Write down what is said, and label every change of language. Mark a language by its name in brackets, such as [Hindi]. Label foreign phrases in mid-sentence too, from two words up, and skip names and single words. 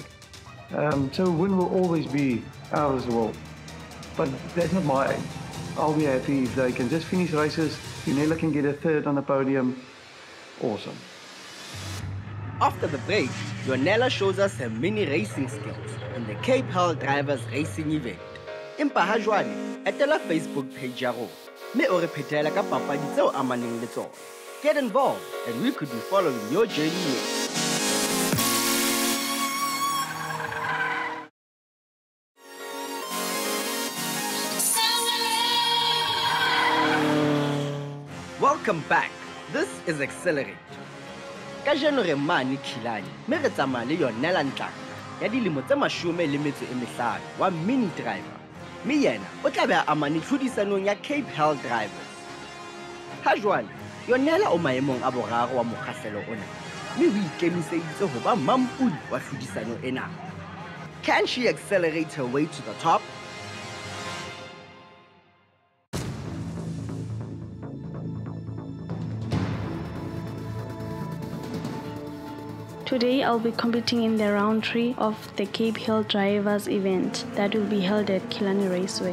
[English] So win will always be ours as well. But that's not my aim. I'll be happy if they can just finish races Yonela can get a third on the podium, awesome. After the break, Yonela shows us her mini racing skills in the Cape Hall Drivers Racing event. [Southern Sotho] Empa ha jwale, etela Facebook page ya rona, mme o re phethela ka papadi tseo amaneng le tsona. [English] Get involved and we could be following your journey next. Welcome back. This is Xcellerate. [Southern Sotho] Kajeno re mane Killarney, mme re tsamaya le Yonela Ntlanga ya dilemo tse 15 wa [English] mini driver. [Southern Sotho] Mme yena o tla be a amane tlhodisanong ya Cape Hall Drivers. Ha jwale, Yonela o maemong a boraro wa mokgahlelo ona, mme o ikemiseditse ho ba mampudi wa tlhodisano ena. [English] Can she accelerate her way to the top? Today I'll be competing in the round 3 of the Cape Hill Drivers event that will be held at Killarney Raceway.